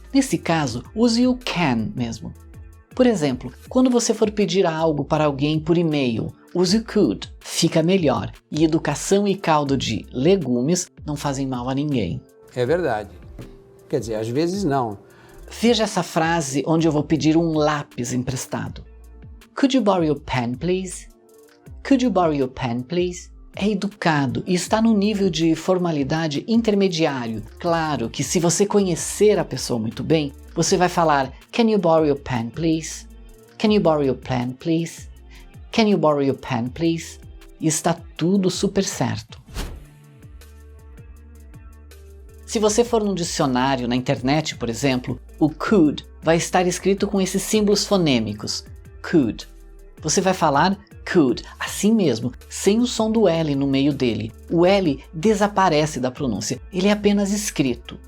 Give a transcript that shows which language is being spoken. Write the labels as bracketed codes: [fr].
[pt] Nesse caso, use o can mesmo. Por exemplo, quando você for pedir algo para alguém por e-mail, use o could, fica melhor. E educação e caldo de legumes não fazem mal a ninguém. É verdade. Quer dizer, às vezes não. Veja essa frase onde eu vou pedir um lápis emprestado. [en] Could you borrow your pen, please? Could you borrow your pen, please? [pt] É educado e está no nível de formalidade intermediário. Claro que se você conhecer a pessoa muito bem, você vai falar [en] Can you borrow your pen, please? Can you borrow your pen, please? Can you borrow your pen, please? [pt] E está tudo super certo. Se você for num dicionário na internet, por exemplo, o could vai estar escrito com esses símbolos fonêmicos. Could. Você vai falar could, assim mesmo, sem o som do L no meio dele. O L desaparece da pronúncia, ele é apenas escrito.